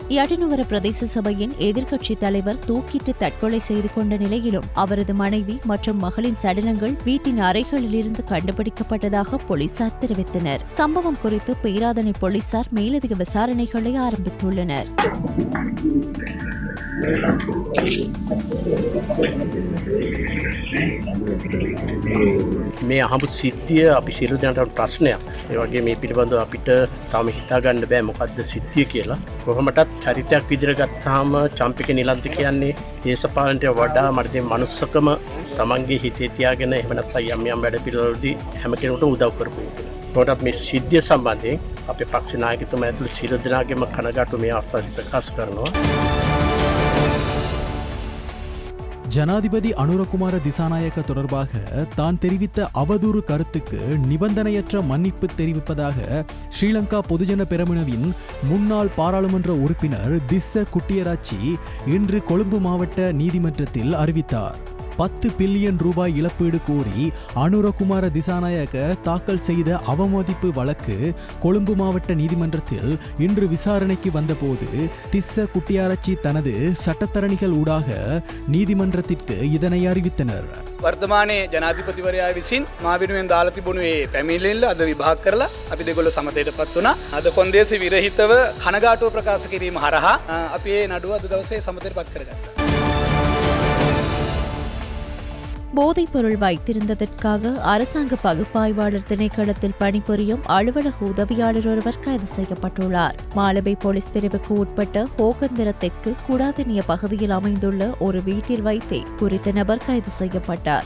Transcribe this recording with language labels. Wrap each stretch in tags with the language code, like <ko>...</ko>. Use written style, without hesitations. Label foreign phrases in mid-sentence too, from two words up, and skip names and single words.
<ta>யாட்டினுவர பிரதேச சபையின் எதிர்க்கட்சி தலைவர் தூக்கிட்டு கொலை செய்து கொண்ட நிலையிலும் அவரது மனைவி மற்றும் மகளின் சடலங்கள் வீட்டின் அறைகளிலிருந்து கண்டுபிடிக்கப்பட்டதாக போலீசார் தெரிவித்தனர். சம்பவம் குறித்து பேராதனை போலீசார் மேலதிக விசாரணைகளை ஆரம்பித்துள்ளனர்.</ta> <si>මේ අහපු සිද්ධිය අපි සියලු දෙනාට ප්‍රශ්නයක්. ඒ වගේ මේ පිළිබඳව අපිට තාම හිතා ගන්න බෑ මොකද්ද සිද්ධිය කියලා. කොහොමටත් චරිතයක් විදිහට ගත්තාම චම්පික නිලන්ත කියන්නේ දේශපාලනයට වඩා මට දැන් මනුස්සකම තමන්ගේ හිතේ තියාගෙන එහෙම නැත්නම් යම් යම් වැඩ පිළිවෙලවලදී හැම කෙනෙකුට උදව් කරපු එක. කොහොමද මේ සිද්ධිය සම්බන්ධයෙන් අපේ පක්ෂ නායකතුමා ඇතුළු සියලු දෙනාගේම කනගාටු මේ අවස්ථාවේ ප්‍රකාශ කරනවා.</si> <ta>ஜனாதிபதி அனுரகுமார திசாநாயக்க தொடர்பாக தான் தெரிவித்த அவதூறு கருத்துக்கு நிபந்தனையற்ற மன்னிப்பு தெரிவிப்பதாக ஸ்ரீலங்கா பொதுஜன பெரமுனவின் முன்னாள் பாராளுமன்ற உறுப்பினர் திஸ்ஸ குட்டியராச்சி இன்று கொழும்பு மாவட்ட நீதிமன்றத்தில் அறிவித்தார். 10 பில்லியன் ரூபாய் இழப்பீடு கோரி அனுரகுமார திசாநாயக்க தாக்கல் செய்த அவமதிப்பு வழக்கு கொழும்பு மாவட்ட நீதிமன்றத்தில் இன்று விசாரணைக்கு வந்தபோது திஸ்ஸ குட்டியாராச்சி தனது சட்டத்தரணிகள் ஊடாக நீதிமன்றத்திற்கு இதனை அறிவித்தனர்.</ta> <si>වර්තමානයේ ජනාධිපතිවරයා විසින් මා වෙනුවෙන් දාලා තිබුණු මේ පැමිණිල්ල අද විභාග කරලා අපි දෙගොල්ලෝ සමතයටපත් වුණා. අද කොන්දේසි විරහිතව කනගාටුව ප්‍රකාශ කිරීම හරහා අපි මේ නඩුව අද දවසේ සමතයටපත් කරගත්තා.</si> <ta>போதைப்பொருள் வைத்திருந்ததற்காக அரசாங்க பகுப்பாய்வாளர் திணைக்களத்தில் பணிபுரியும் அலுவலக உதவியாளர் ஒருவர் கைது செய்யப்பட்டுள்ளார். மாலபை போலீஸ் பிரிவுக்கு உட்பட்ட ஹோகந்திர தெற்கு குடாதினிய பகுதியில் அமைந்துள்ள ஒரு வீட்டில் வைத்தே குறித்த நபர் கைது செய்யப்பட்டார்.</ta>